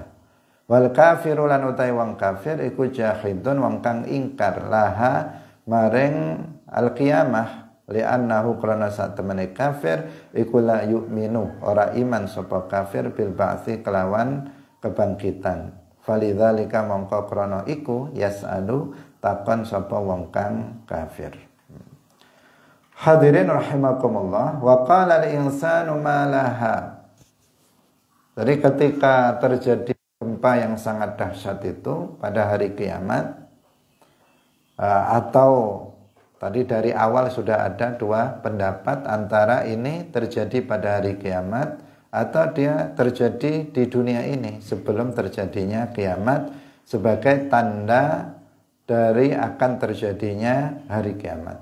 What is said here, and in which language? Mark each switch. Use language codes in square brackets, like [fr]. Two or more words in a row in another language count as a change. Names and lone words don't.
[ar] Wal kafiru [jv] lan utai wong kafir iku jahidun wong kang ingkar laha maring [ar] al qiyamah li'annahu [jv] krana satemene kafir iku [ar] la yu'minu [jv] ora iman sapa kafir [ar] bil ba'tsi [jv] kelawan kebangkitan. Falidzalika mongko krana iku yas'alu takon sapa wong kang kafir. [ar] Hadirin rahimakumullah, wa qala al-insanu ma laha. [id] Jadi ketika terjadi gempa yang sangat dahsyat itu pada hari kiamat, atau tadi dari awal sudah ada dua pendapat antara ini terjadi pada hari kiamat atau dia terjadi di dunia ini sebelum terjadinya kiamat sebagai tanda dari akan terjadinya hari kiamat.